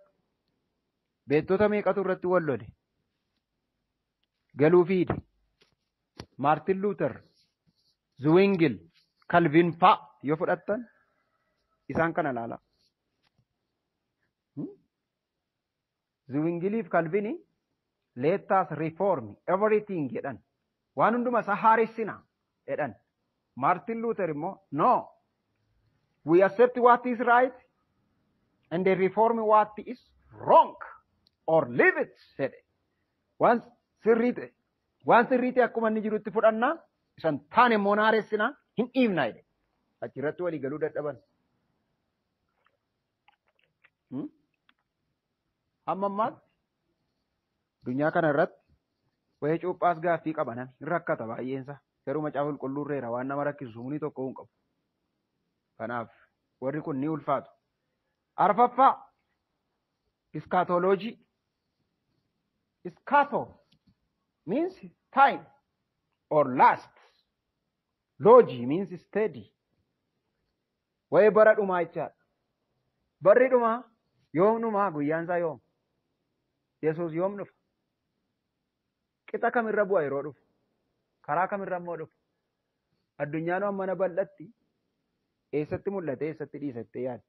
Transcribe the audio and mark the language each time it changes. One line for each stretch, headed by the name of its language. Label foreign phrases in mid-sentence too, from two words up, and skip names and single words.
Oromo: Beektota meeqatu irratti wal lole? Galuu fiidi. Maartin Luuter, Zwingli, Calvin fa'a yoo fudhattan isaan kana ilaala. Zwingli fi Calvin
English: let us reform everything
Oromo: jedhan. Waan hunduma isaa haaressina jedhan. Martin Luther immoo no.
English: We accept what is right and they reform what is wrong or leave it jedhe.
Oromo: Waan sirriite akkuma inni jirutti fudhannaa isan taane immoo haaressina hin dhiibna jedhe. Achirratti walii galuu dadhaban. Amma ammaatti addunyaa kana irratti wayii cuuphaas gaaffii qabanan hin rakkata baay'eensa. Garuu macaafa qulqulluurreera waan nama rakkisu sumni tokko hin qabu. Kanaaf warri kun ni ulfaatu. Arfaffaa iskaatoloojii.
English: Iskaato means time or last. Logi means steady.
Oromo: Wayii bara dhumaa jechaadha. Barri dhumaa yoom dhumaa guyyaan isaa yoom? Yesuus yoom dhufa? Qixa kamirra bu'a yeroo dhufu? Karaa kamirra immoo dhufu? Addunyaan mana bal'atti eessatti mul'ate eessatti dhiisattee yaadda?